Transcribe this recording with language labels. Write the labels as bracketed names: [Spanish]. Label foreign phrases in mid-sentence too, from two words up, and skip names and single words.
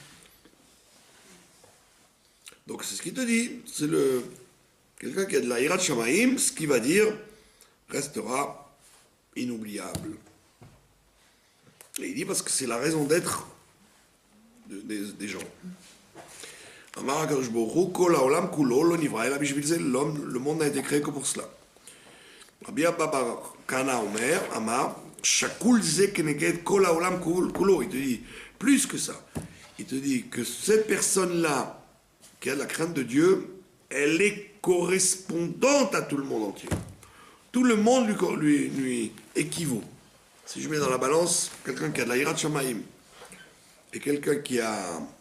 [French] Donc c'est ce qu'il te dit. C'est quelqu'un qui a de la [Hebrew] יראת שמים, [French] ce qu'il va dire restera inoubliable. Et il dit parce que c'est la raison d'être des gens. [Hebrew] אמר הקדוש ברוך הוא, כל העולם כולו לא נברא אלא בשביל זה. [French] Le monde n'a été créé que pour cela. [Hebrew] רבי אבא בר כהנא אומר, אמר, שקול זה כנגד כל העולם כולו. [French] Il te dit plus que ça. Il te dit que cette personne-là, qui a la crainte de Dieu, elle est correspondante à tout le monde entier. Tout le monde lui équivaut. Si je mets dans la balance quelqu'un qui a de la [Hebrew] יראת שמים [French] et quelqu'un qui a...